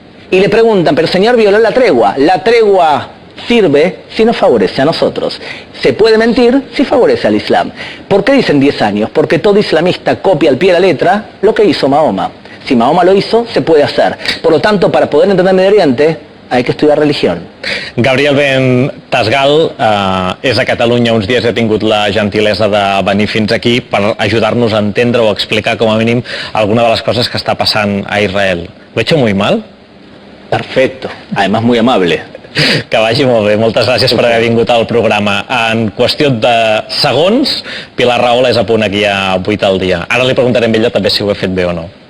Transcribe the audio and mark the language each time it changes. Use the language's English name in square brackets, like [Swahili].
[Spanish] Y le preguntan, pero señor, violó la tregua. La tregua sirve si nos favorece a nosotros. Se puede mentir si favorece al Islam. ¿Por qué dicen 10 años? Porque todo islamista copia al pie de la letra lo que hizo Mahoma. Si Mahoma lo hizo, se puede hacer. Por lo tanto, para poder entender Medio Oriente, hay que estudiar religión. [Catalan] Gabriel Ben Tasgal és a Catalunya uns dies, ha tingut la gentilesa de venir fins aquí per ajudar-nos a entendre o explicar com a mínim alguna de les coses que està passant a Israel. [Spanish] ¿Lo he hecho muy mal? Perfecto, además muy amable. [Catalan] Que vagi molt bé, moltes gràcies per haver vingut al programa. En qüestió de segons, Pilar Rahola és a punt aquí a 8 al dia. Ara li preguntarem a ella també si ho he fet bé o no.